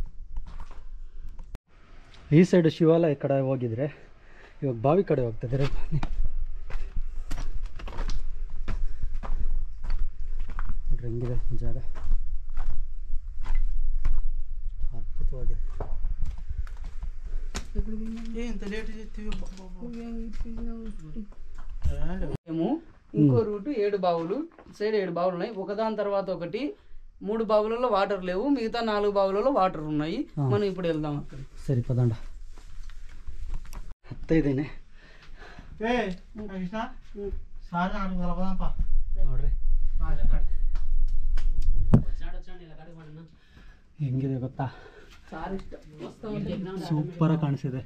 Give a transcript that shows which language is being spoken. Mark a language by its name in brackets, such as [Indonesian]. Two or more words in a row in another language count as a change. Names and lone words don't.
[Kannada] ಈ ಸೈಡ್ ಶಿವಾಲಯ ಕಡೆ ಹೋಗಿದ್ರೆ ಇವಾಗ ಬಾವಿ ಕಡೆ ಹೋಗ್ತಾಯಿದ್ದಾರೆ. ಬನ್ನಿ ನೋಡ್ರಿ ಹೆಂಗಿದೆ ಜಾಗ, ಅದ್ಭುತವಾಗಿದೆ. [Telugu] ఇంకో రూటు 7 బావులు, సైడ్ 7 బావులు ఉన్నాయి. ఒకదాని తర్వాత ఒకటి 3 బావులలో వాటర్ లేవు, మిగతా 4 బావులలో వాటర్ ఉన్నాయి. మనం ఇప్పుడు వెళ్దాం అక్కడ. [Kannada] ಸರಿ ಪದಂಡ ಹತ್ತೈದೇನೆ ನೋಡ್ರಿ ಹೆಂಗಿದೆ ಗೊತ್ತಾ, ಸೂಪರಾಗಿ ಕಾಣಿಸಿದೆ.